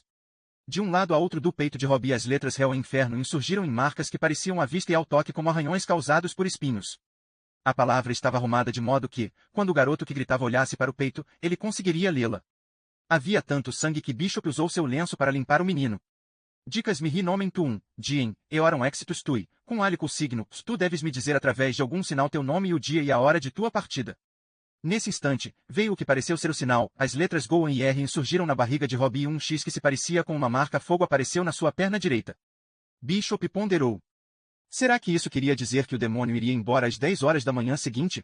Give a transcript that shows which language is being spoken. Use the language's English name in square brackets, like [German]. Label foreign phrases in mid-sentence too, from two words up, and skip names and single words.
[Portuguese] De um lado a outro do peito de Robbie as letras Réu e Inferno insurgiram em marcas que pareciam à vista e ao toque como arranhões causados por espinhos. A palavra estava arrumada de modo que, quando o garoto que gritava olhasse para o peito, ele conseguiria lê-la. Havia tanto sangue que Bishop usou seu lenço para limpar o menino. [Latin] Dicas mihi nomen tuum, diem, eoram exitus tui, cum alico signo, [Portuguese] tu deves me dizer através de algum sinal teu nome e o dia e a hora de tua partida. Nesse instante, veio o que pareceu ser o sinal, as letras Goen e R insurgiram na barriga de Robbie e um X que se parecia com uma marca fogo apareceu na sua perna direita. Bishop ponderou. Será que isso queria dizer que o demônio iria embora às 10 horas da manhã seguinte?